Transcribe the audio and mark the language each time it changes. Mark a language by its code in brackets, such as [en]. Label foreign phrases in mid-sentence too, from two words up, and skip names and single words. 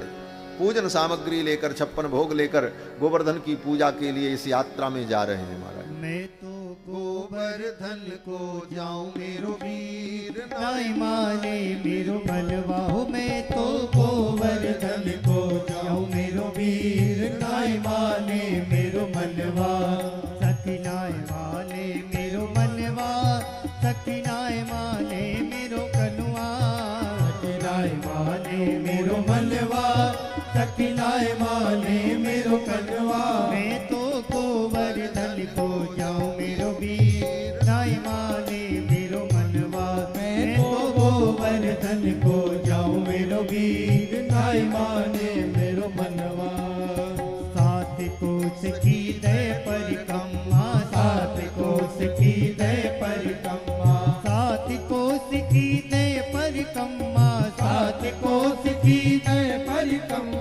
[hi] पूजन सामग्री लेकर 56 भोग लेकर गोवर्धन की पूजा के लिए इस यात्रा में जा रहे हैं महाराज। [bra] मैं तो गोवर्धन को जाऊं मेरो वीर नाई माने मेरो मनवा हो। मैं तो गोवर्धन को जाऊं मेरो वीर नाई माने मेरो मनवा। सखी नाय माने मेरो मनवा, सखी नाय माने मेरो कनुआ। सखी नाय माने मेरो मनवा, सखी नाय माने मेरो कनुआ। मैं तो गोवर्धन को जाऊं मेरो वीर नाय माने मेरो मनवा। मैं तो गोवर्धन को जाऊं मेरो वीर नाय माने मेरो मनवा। सात कोस की दय परिक्रमा, सात कोस की दय परिक्रमा, सात कोस की दय परिक्रमा, सात कोस की दय परिक्रमा।